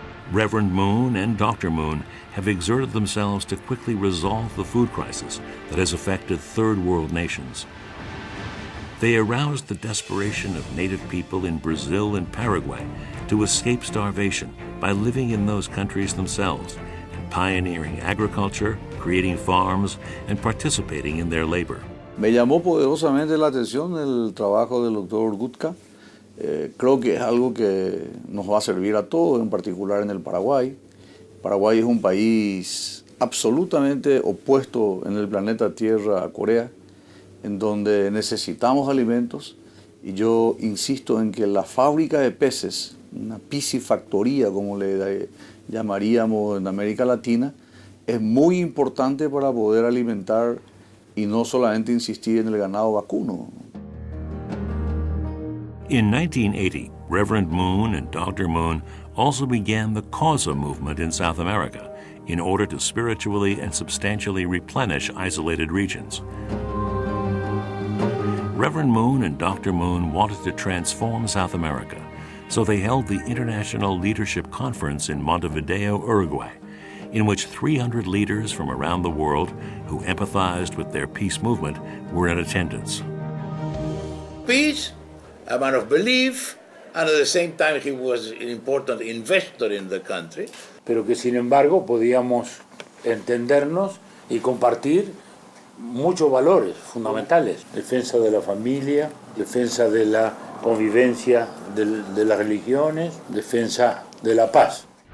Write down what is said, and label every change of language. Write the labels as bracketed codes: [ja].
[en] Reverend Moon and Dr. Moon have exerted themselves to quickly resolve the food crisis that has affected third world nations. They aroused the desperation of native people in Brazil and Paraguay to escape starvation by living in those countries themselves and pioneering agriculture, creating farms, and participating in their labor. [es] Me llamó poderosamente la atención el trabajo del doctor Gutka. Creo que es algo que nos va a servir a todos, en particular en el Paraguay. Paraguay es un país absolutamente opuesto en el planeta Tierra a Corea, en donde necesitamos alimentos, y yo insisto en que la fábrica de peces, una piscifactoría como le llamaríamos en América Latina, es muy importante para poder alimentar y no solamente insistir en el ganado vacuno. [en] In 1980, Reverend Moon and Dr. Moon also began the Causa movement in South America in order to spiritually and substantially replenish isolated regions. Reverend Moon and Dr. Moon wanted to transform South America, so they held the International Leadership Conference in Montevideo, Uruguay, in which 300 leaders from around the world who empathized with their peace movement were in attendance. Peace, a man of belief, and at the same time he was an important investor in the country. [es] Pero que sin embargo podíamos entendernos y compartir muchos valores fundamentales. Defensa de la familia, defensa de la convivencia de las religiones, defensa de la paz.